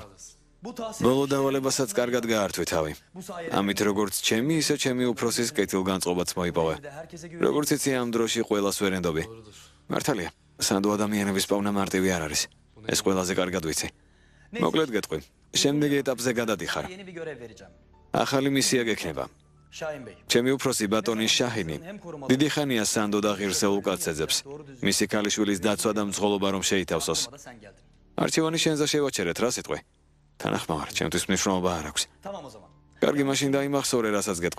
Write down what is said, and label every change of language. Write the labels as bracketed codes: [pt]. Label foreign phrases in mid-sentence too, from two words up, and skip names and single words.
[ka] ბოლო დავალებასაც კარგად გაართვი თავი. ამით როგორც ჩემი, ისე ჩემი უფროსის კეთილგანწყობაც მოიპოვე. როგორც იცი, ამ დროში ყველას ვერენდობი. მართალია, სანდო ადამიანების პოვნა მარტივი არ არის. ეს ყველაზე კარგად ვიცი. მოკლედ გეტყვი. შემდეგი ეტაპზე გადადიხარ. [tr] Yeni bir görev vereceğim. [ka] ახალი მისია გექნება. ჩემი უფროსი ბატონი შაჰინი დიდი ხანია სანდო და ღირსეულ კაცს ეძებს. მისი ქალიშვილის დაცვა და მძღოლობა რომ შეითავსოს. არჩევანი შენზე შევაჩერეთ, რა სიტყვი? თანახმოვარ, ჩემთვის მნიშვნელობა არ აქვს. კარგი, მაშინ დაიმახსოვრე, რასაც გეტყვი.